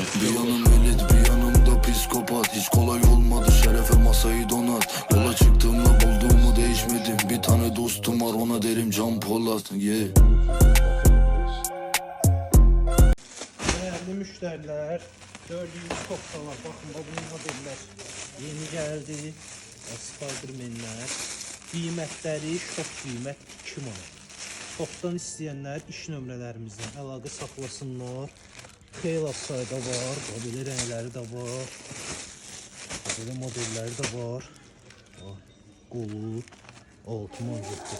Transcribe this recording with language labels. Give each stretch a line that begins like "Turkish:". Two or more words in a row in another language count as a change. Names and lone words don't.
Turkish: Bir yanım elit bir yanımda psikopat. Hiç kolay olmadı şerefe masayı donat. Yola çıktığımda bulduğumu değişmedim. Bir tane dostum var ona derim Can Polat.
English: Yeah.
Turkish: Değerli müşteriler, gördüğünüz toptalar, bakın bu modeller yeni geldi. Spiderman'ler.
Azerbaijani: Qiymətləri şok qiymət 2 manat. Topdan istəyənlər iş nömrələrimizdən əlaqə saxlasınlar. Xeyli sayda var, belə rəngləri də var. Belə modelləri də var. Qolu 6 manat.